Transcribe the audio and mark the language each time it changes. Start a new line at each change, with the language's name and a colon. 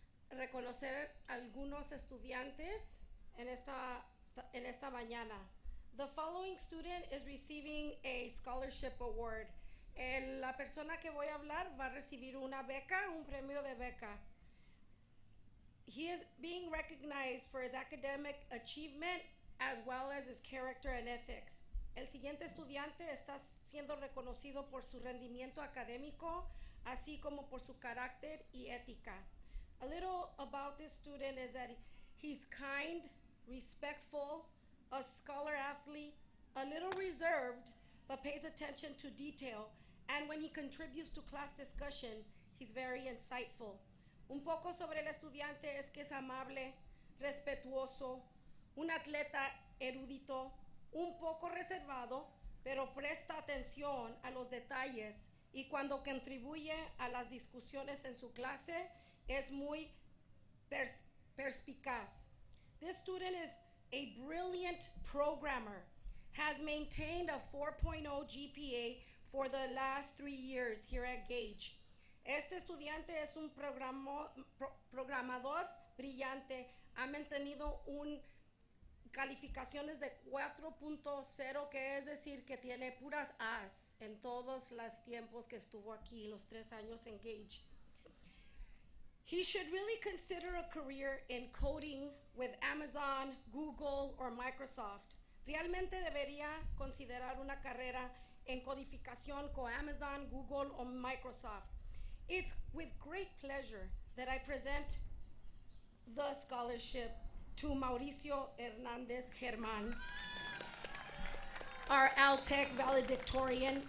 Spanish: reconocer algunos estudiantes en esta mañana.
English: The following student is receiving a scholarship award.
Spanish: La persona que voy a hablar va a recibir una beca, un premio de beca.
English: He is being recognized for his academic achievement as well as his character and ethics.
Spanish: El siguiente estudiante está siendo reconocido por su rendimiento académico, así como por su carácter y ética.
English: A little about this student is that he's kind, respectful, a scholar athlete, a little reserved, but pays attention to detail. And when he contributes to class discussion, he's very insightful.
Spanish: Un poco sobre el estudiante es que es amable, respetuoso, un atleta erudito, un poco reservado, pero presta atención a los detalles y cuando contribuye a las discusiones en su clase es muy perspicaz.
English: This student is a brilliant programmer, has maintained a 4.0 GPA for the last 3 years here at Gage.
Spanish: Este estudiante es un programador brillante, ha mantenido calificaciones de 4.0, que es decir, que tiene puras A's en todos los tiempos que estuvo aquí, los 3 años en Gage.
English: He should really consider a career in coding with Amazon, Google, or Microsoft.
Spanish: Realmente debería considerar una carrera en codificación con Amazon, Google, or Microsoft.
English: It's with great pleasure that I present the scholarship to Mauricio Hernández Germán, our Altec valedictorian.